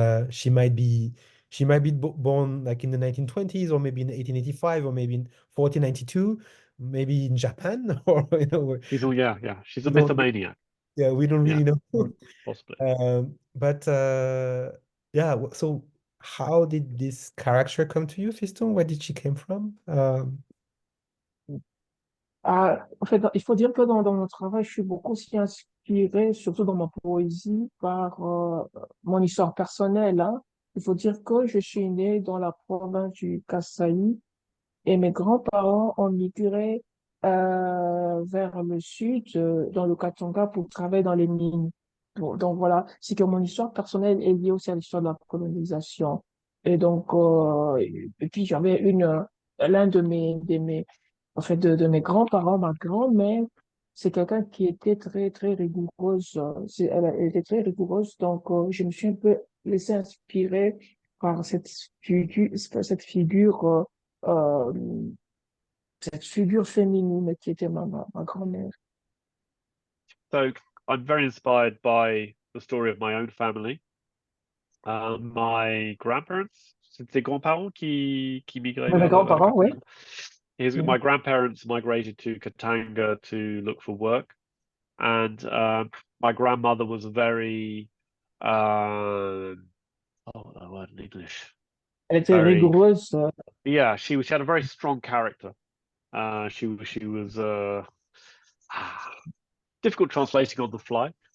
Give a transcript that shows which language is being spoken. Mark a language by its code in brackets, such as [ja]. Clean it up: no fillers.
[en] She might be born like in the 1920s, or maybe in 1885, or maybe in 1492, maybe in Japan, or She's a mythomaniac. Yeah, we don't really know. Possibly. But yeah, so how did this character come to you, Fiston? Where did she came from? [fr] En fait, il faut dire que dans mon travail, je suis beaucoup aussi inspiré, surtout dans ma poésie, par mon histoire personnelle, hein. Il faut dire que je suis né dans la province du Kasaï et mes grands-parents ont migré vers le sud, dans le Katanga, pour travailler dans les mines. Donc voilà, c'est que mon histoire personnelle est liée aussi à l'histoire de la colonisation. Et donc, et puis j'avais l'un en fait, de mes grands-parents, ma grand-mère, c'est quelqu'un qui était très, très rigoureuse. Elle était très rigoureuse, donc je me suis un peu laissé inspirer par cette figure, euh, cette figure féminine qui était ma grand-mère. [en] So I'm very inspired by the story of my own family. My grandparents, [fr] c'est tes grands-parents qui migraient Mes grands-parents, oui. [en] My grandparents migrated to Katanga to look for work, and my grandmother was very what's that word in English? [fr] Elle était rigoureuse. [en] Yeah, she had a very strong character. She was difficult translating on the fly.